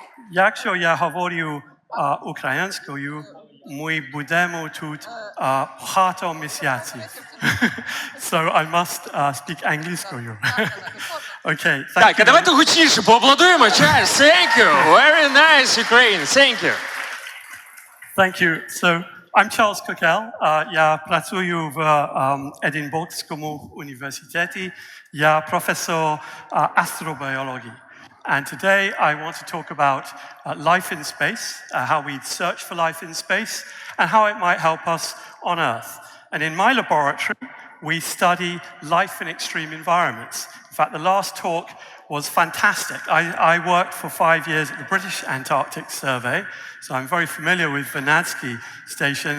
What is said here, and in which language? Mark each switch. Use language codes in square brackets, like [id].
[uk] Якщо я говорю українською, ми будемо тут багато місяців. [en] So I must speak [uk] англійською. [en] Okay, [uk] так, а давайте гучніше поаплодуємо. [en] Чарльз, thank you. Very nice, Ukraine. Thank you. Thank you. So I'm Charles Cockell. [uk] Я працюю в Единбургському університеті. Я професор астробіології. [en] And today I want to talk about life in space, how we search for life in space, and how it might help us on Earth. And in my laboratory, we study life in extreme environments. In fact, the last talk was fantastic. I worked for 5 years at the British Antarctic Survey, so I'm very familiar with Vernadsky Station.